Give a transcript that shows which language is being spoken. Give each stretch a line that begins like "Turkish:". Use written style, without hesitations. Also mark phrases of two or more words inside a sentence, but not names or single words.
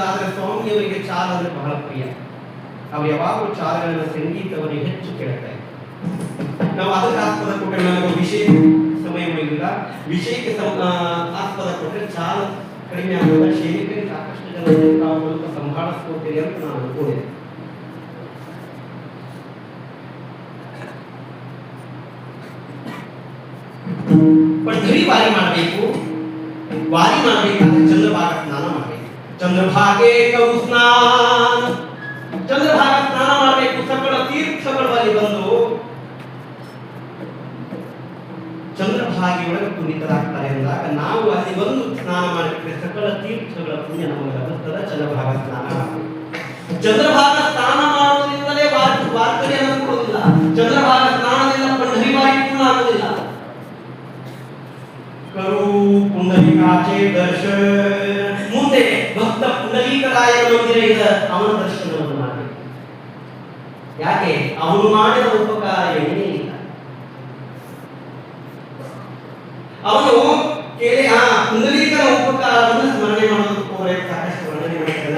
Kannada: ಆದರೆ ಸ್ವಾಮಿಯವರಿಗೆ ಚಾಲ ಅಂದ್ರೆ ಬಹಳ ಪ್ರಿಯ. ಅವ್ರು ಯಾವಾಗಲೂ ಚಾಲಗಳನ್ನು ಸಂಗೀತವರಿಗೆ ಹೆಚ್ಚು ಕೇಳ್ತಾರೆ. ನಾವು ಅದಕ್ಕೆ ಆಸ್ಪದ ಕೊಟ್ಟರೆ ನನಗೆ ವಿಷಯ ಸಮಯ ಇಲ್ಲ. ವಿಷಯಕ್ಕೆ ಆಸ್ಪದ ಕೊಟ್ಟರೆ ಚಾಲ ಕಡಿಮೆ ಆಗುವ ಶೈಲಿಗೆ ಸಾಕಷ್ಟು ಜನ ಸಂಭಾಳಿಸ್ಕೋತೀರಿ ಅಂತ ನಾನು ಅನ್ಕೊಂಡಿದ್ದೆ. पंढरी वारी ಮಾಡಬೇಕು. ವಾರಿ ಮಾಡಬೇಕಾದ್ರೆ ಚಂದ್ರಭಾಗ ಸ್ನಾನ ಮಾಡಬೇಕು.
Marathi: चंद्रभागे करू स्नान,
Kannada: ಚಂದ್ರಭಾಗ ಸ್ನಾನ ಮಾಡಬೇಕು. ಸಕಲ ತೀರ್ಥಗಳಲ್ಲಿ ಬಂದು ಚಂದ್ರಭಾಗಿ ಒಳಗೆ ಪುನೀತರಾಗ್ತಾರೆ ಅಂದಾಗ ನಾವು ಅಲ್ಲಿ ಬಂದು ಸ್ನಾನ ಮಾಡಬೇಕು. ಸಕಲ ತೀರ್ಥಗಳ ಪುಣ್ಯ ನಮಗೆ ಲಭಿಸ್ತದೆ. ಚಂದ್ರಭಾಗ ಸ್ನಾನ ಮಾಡಬೇಕು. ಚಂದ್ರಭಾಗ ಸ್ನಾನ ಮಾಡುವುದರಿಂದಲೇ ವಾರ್ಕರಿ ಅನ್ನೋದಿಲ್ಲ. ಚಂದ್ರಭಾಗ ಸ್ನಾನದಿಂದ पंढरी ವಾರಿ ಪೂರ್ಣ ಆಗುವುದಿಲ್ಲ.
Marathi: करू पुंडलिकाचे दर्शन,
Kannada: ಮುಂದೆ ಭಕ್ತ ಪುಂಡಲೀಕರಾಯನ ಮಂದಿರ ಇದೆ, ಅವನ ದರ್ಶನವನ್ನು ಮಾಡಿ. ಯಾಕೆ? ಅವನು ಮಾಡಿದ ಉಪಕಾರ ಏನೇ ಇಲ್ಲ. ಅವನು ಕೇಳಿ ಪುಂಡಲೀಕನ ಉಪಕಾರವನ್ನು ಸ್ಮರಣೆ ಮಾಡೋದಕ್ಕೆ ಅವರೇ ಸಾಕಷ್ಟು ವರ್ಣನೆ ಮಾಡಿದ್ದಾರೆ.